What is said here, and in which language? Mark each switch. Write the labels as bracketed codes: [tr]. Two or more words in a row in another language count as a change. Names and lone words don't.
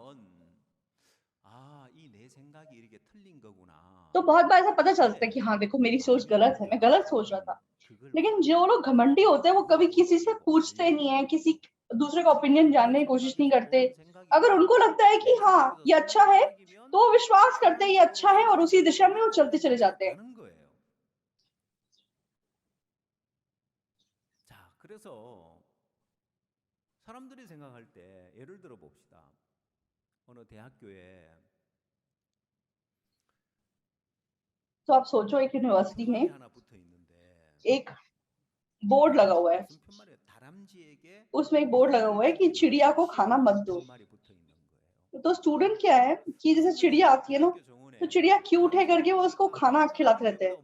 [hi] तो बहुत बार ऐसा पता चलता है कि हाँ देखो मेरी सोच गलत है, मैं गलत सोच रहा था। लेकिन जो लोग घमंडी होते हैं वो कभी किसी से पूछते नहीं है, किसी दूसरे का ओपिनियन जानने की कोशिश नहीं करते। अगर उनको लगता है कि हाँ ये अच्छा है, तो वो विश्वास करते हैं ये अच्छा है और उसी दिशा में वो चलते चले जाते हैं। [ko] 자, 그래서 사람들이 생각할 때 예를 들어 봅시다. 어느 대학교에 [hi] तो आप सोचो एक यूनिवर्सिटी में एक बोर्ड लगा हुआ है, उसमें एक बोर्ड लगा हुआ है कि चिड़िया को खाना मत दो। तो स्टूडेंट क्या है कि जैसे चिड़िया आती है ना, तो चिड़िया क्यूट है करके वो उसको खाना खिलाते रहते हैं।